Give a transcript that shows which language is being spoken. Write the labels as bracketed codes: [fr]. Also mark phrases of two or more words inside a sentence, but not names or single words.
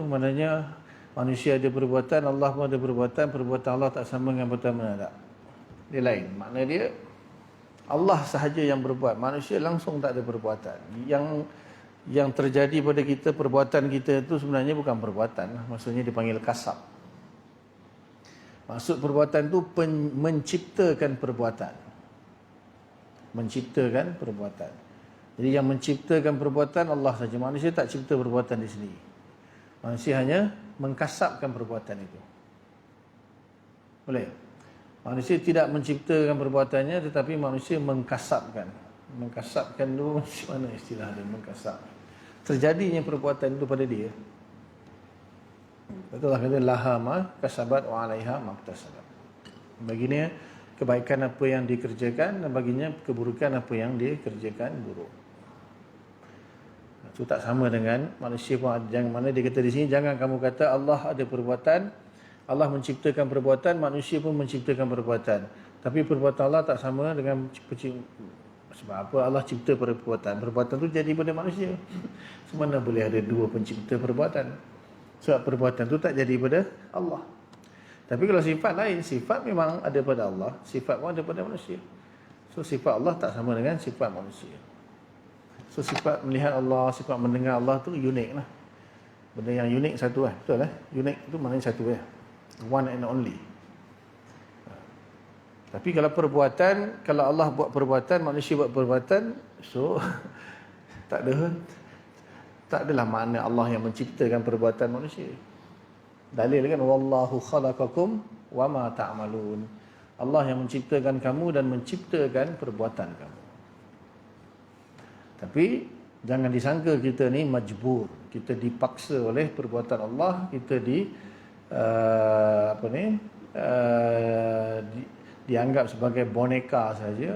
[ms] Maknanya manusia ada perbuatan, Allah pun ada perbuatan. Perbuatan Allah tak sama dengan perbuatan mana tak. Dia lain. Makna dia Allah sahaja yang berbuat. Manusia langsung tak ada perbuatan. Yang terjadi pada kita, perbuatan kita itu sebenarnya bukan perbuatan. Maksudnya dipanggil kasab. Maksud perbuatan itu menciptakan perbuatan. Menciptakan perbuatan. Jadi yang menciptakan perbuatan Allah saja. Manusia tak cipta perbuatan di sini. Manusia hanya mengkasapkan perbuatan itu. Boleh? Manusia tidak menciptakan perbuatannya, tetapi manusia mengkasapkan. Mengkasapkan itu macam mana istilah dia, mengkasap? Terjadinya perbuatan itu pada dia. Betul lah, kata [ar] لها ما كسبت وعليها ما اكتسبت. [ms] Baginya kebaikan apa yang dikerjakan dan baginya keburukan apa yang dikerjakan buruk. Itu tak sama dengan manusia pun. Jangan mana dia kata di sini, jangan kamu kata Allah ada perbuatan, Allah menciptakan perbuatan, manusia pun menciptakan perbuatan. Tapi perbuatan Allah tak sama dengan sebab apa Allah cipta perbuatan. Perbuatan tu jadi pada manusia. Semana boleh ada dua pencipta perbuatan. Sebab perbuatan tu tak jadi pada Allah. Tapi kalau sifat lain, sifat memang ada pada Allah, sifat pun ada pada manusia. So sifat Allah tak sama dengan sifat manusia. So sifat melihat Allah, sifat mendengar Allah tu unik lah. Benda yang unik satu lah. Betul lah. Unik tu maknanya satu lah. [en] One and only. [ms] Tapi kalau perbuatan, kalau Allah buat perbuatan, manusia buat perbuatan, so tak adalah makna Allah yang menciptakan perbuatan manusia. Dalil kan, [ar] والله خلقكم وما تعملون. [ms] Allah yang menciptakan kamu dan menciptakan perbuatan kamu. Tapi jangan disangka kita ni majbur, kita dipaksa oleh perbuatan Allah, kita dianggap sebagai boneka saja.